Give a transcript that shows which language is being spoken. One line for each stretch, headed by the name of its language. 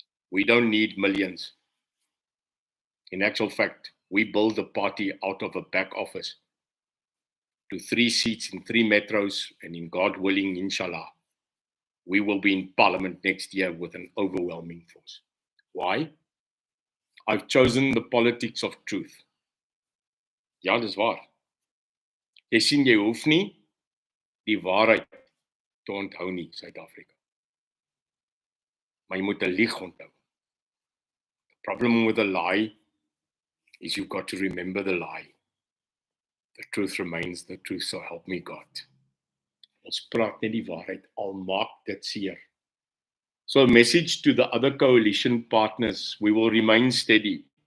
English: We don't need millions. In actual fact, we build the party out of a back office to 3 seats in 3 metros, and in God willing, inshallah, we will be in parliament next year with an overwhelming force. Why? I've chosen the politics of truth.
Afrikaans: Ja, dis waar. Jy sien, jy hoef nie die waarheid te onthou nie, Suid-Afrika. Maar jy moet 'n lieg onthou.
English: The problem with a lie is you've got to remember the lie. The truth remains the truth, so help me God.
Afrikaans: Ons praat net die waarheid, al maak dit seer.
English: So, a message to the other coalition partners: we will remain steady.